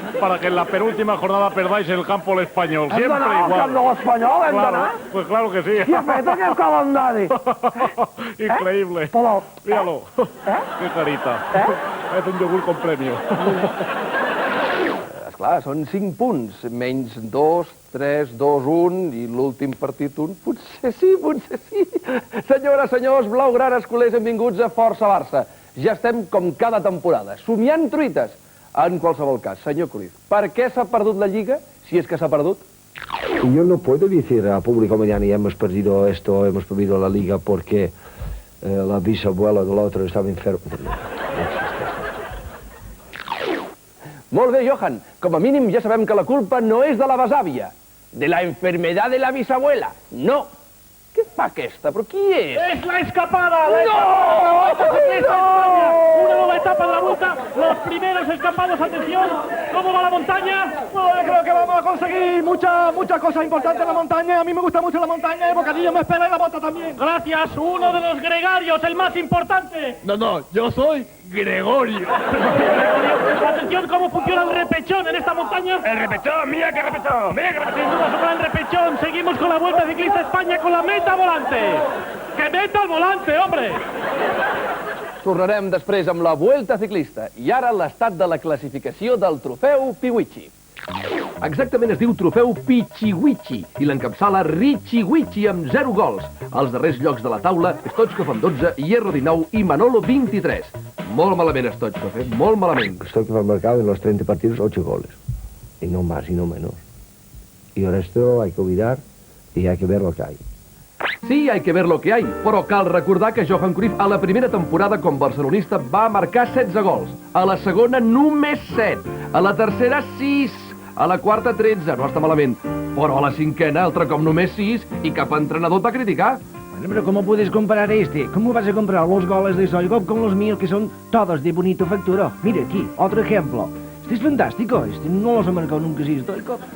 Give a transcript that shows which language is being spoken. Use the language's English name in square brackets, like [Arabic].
[Spanish] Para que en la penúltima jornada perdáis el campo el Español. Siempre igual. [Catalan] ¿Hem d'anar al camp de l'Espanyol? Hem d'anar? [Spanish] Pues claro que sí. [Catalan] Qui ha fet aquest calendari? [Spanish] Increíble. Míralo. Qué carita. Es un yogur con premio. [Catalan] Esclar, són 5 punts, menys 2, 3, 2, 1 i l'últim partit 1. Potser sí, potser sí. Senyores, senyors, blaugranes, culers, benvinguts a Força Barça. Ja estem com cada temporada, somiant truites. En qualsevol cas, senyor Cruyff, per què s'ha perdut la Lliga, si és que s'ha perdut? [Spanish] Yo no puedo decir al público mañana ya hemos perdido esto, hemos perdido la Liga porque la bisabuela del otro estaba enferma. [Catalan] Molt bé, Johan. Com a mínim ja sabem que la culpa no és de la besàvia, [Spanish] de la enfermedad de la bisabuela. [Catalan] No. Què fa aquesta? Però qui és? [Spanish] ¡Es la escapada! ¡No! Una nueva etapa de la vuelta. Los primeros escapados, atención. ¿Cómo va la montaña? Bueno, yo creo que vamos a conseguir muchas cosas importantes en la montaña. A mí me gusta mucho la montaña, el bocadillo me espera y la bota también. Gracias, uno de los gregarios, el más importante. No, yo soy Gregorio. Atención, ¿cómo funciona el repechón en esta montaña? El repechón, mira qué repechón, mira qué repechón. Sin duda sobre el repechón. Seguimos con la Vuelta Ciclista España con la meta volante. ¡Que meta el volante, hombre! [Catalan] Tornarem després amb la Vuelta Ciclista i ara l'estat de la classificació del trofeu Piwichi. Exactament es diu trofeu Pichiwichi i l'encapçala Richiwichi amb 0 gols. Als darrers llocs de la taula, Stoichkov amb 12, Hierro 19 i Manolo 23. Molt malament Stoichkov, molt malament. [Spanish] Stoichkov ha marcado en los 30 partidos 8 goles. Y no más y no menos. Y el resto hay que olvidar y hay que ver lo que hay. Sí, hay que ver lo que hay, [Catalan] però cal recordar que Johan Cruyff a la primera temporada com barcelonista va marcar 16 gols, a la segona només 7, a la tercera 6, a la quarta 13, no està malament, però a la cinquena altre cop només 6 i cap entrenador et va criticar. [Spanish] Bueno, pero ¿cómo puedes comparar este? ¿Cómo vas a comparar los goles de Stoichkov con los míos que son todos de bonito factura? Mira aquí, otro ejemplo. Este es fantástico, este no los ha marcado nunca así Stoichkov.